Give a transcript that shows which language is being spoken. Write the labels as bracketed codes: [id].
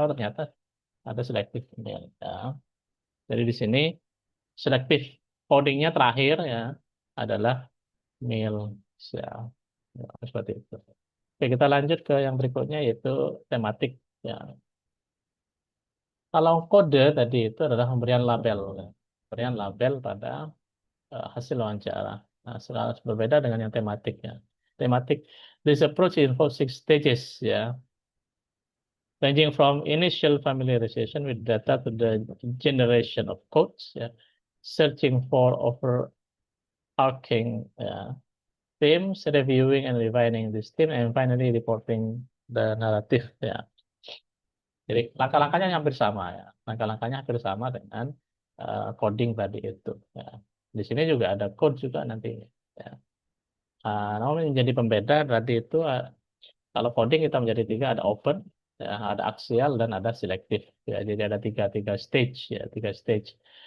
[id] Oh, ternyata ada selektif. Ya. Jadi di sini selektif codingnya terakhir, ya, adalah mil. Ya. Ya, seperti itu. Oke, kita lanjut ke yang berikutnya, yaitu tematik. Ya. Kalau kode tadi itu adalah pemberian label, ya. Pemberian label pada hasil wawancara. Nah, sangat berbeda dengan yang tematiknya. [en] Tematik, this approach involves six stages, ya, ranging from initial familiarization with data to the generation of codes, ya, searching for overarching, ya, themes, reviewing and refining this theme, and finally reporting the narrative. [id] Ya. Jadi langkah-langkahnya hampir sama, ya. Langkah-langkahnya hampir sama dengan coding tadi itu. Ya. Di sini juga ada code juga nanti. Ya. Namun yang jadi pembeda tadi itu, kalau coding kita menjadi tiga, ada open, ya, ada axial, dan ada selektif. Ya, jadi ada tiga stage, ya, tiga stage.